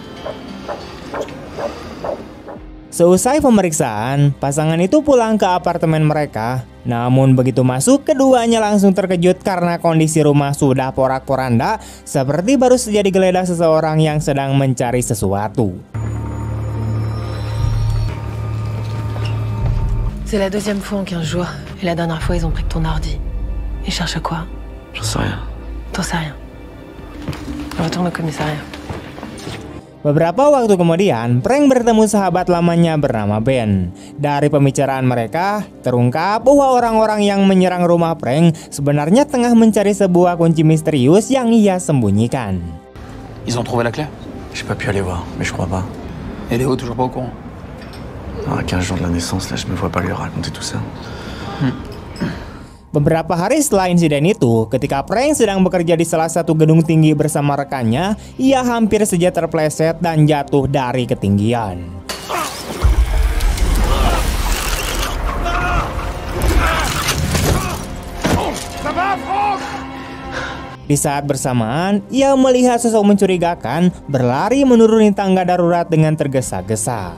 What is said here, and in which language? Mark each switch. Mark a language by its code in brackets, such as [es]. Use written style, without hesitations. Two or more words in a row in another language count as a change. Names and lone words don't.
[id] Seusai pemeriksaan, pasangan itu pulang ke apartemen mereka. Namun begitu masuk, keduanya langsung terkejut karena kondisi rumah sudah porak-poranda, seperti baru saja digeledah seseorang yang sedang mencari sesuatu. [fr] C'est la deuxième fois en 15 jours. Et la dernière fois, ils ont pris ton ordi. Ils cherchent quoi? J'en sais rien. T'en sais rien. Retourne au commissariat. [id] Beberapa waktu kemudian, Frank bertemu sahabat lamanya bernama Ben. Dari pembicaraan mereka, terungkap bahwa orang-orang yang menyerang rumah Frank sebenarnya tengah mencari sebuah kunci misterius yang ia sembunyikan. [fr] Ils ont trouvé la clé? J'ai pas pu aller voir, mais je crois pas. Et Léo toujours pas au courant? À 15 jours de la naissance, là, je me vois pas lui raconter tout ça. [id] Beberapa hari setelah insiden itu, ketika Frank sedang bekerja di salah satu gedung tinggi bersama rekannya, ia hampir saja terpleset dan jatuh dari ketinggian. Di saat bersamaan, ia melihat sosok mencurigakan berlari menuruni tangga darurat dengan tergesa-gesa.